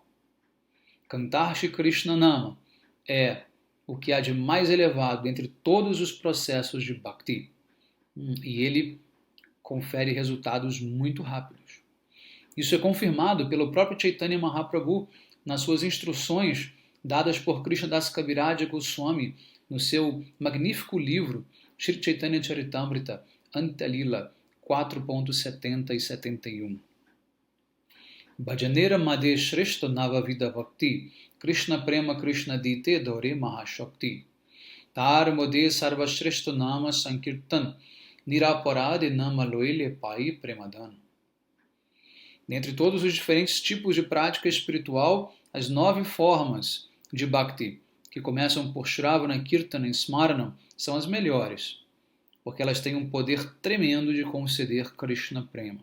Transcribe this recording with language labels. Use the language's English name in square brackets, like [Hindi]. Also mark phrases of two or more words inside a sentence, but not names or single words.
[Portuguese] Cantar Shri Krishna Nama é o que há de mais elevado entre todos os processos de Bhakti, e ele confere resultados muito rápidos. Isso é confirmado pelo próprio Chaitanya Mahaprabhu nas suas instruções dadas por Krishna Das Kaviraj Goswami no seu magnífico livro Shri Chaitanya Charitamrita Antya-lila 4.70 e 71. [Bangla] ভজনের মধ্যে শ্রেষ্ঠ নব বিধা ভক্তি কৃষ্ণ প্রেম কৃষ্ণ দিতে ধরে মহাশক্তি তার মধ্যে সর্ব শ্রেষ্ঠ নাম সংকীর্তন নিরপরাধে নাম লৈলে পায় প্রেমধন. [Portuguese] Dentre todos os diferentes tipos de prática espiritual, as 9 formas de Bhakti, que começam por Shravana, Kirtana e Smarana, são as melhores, porque elas têm um poder tremendo de conceder Krishna Prema.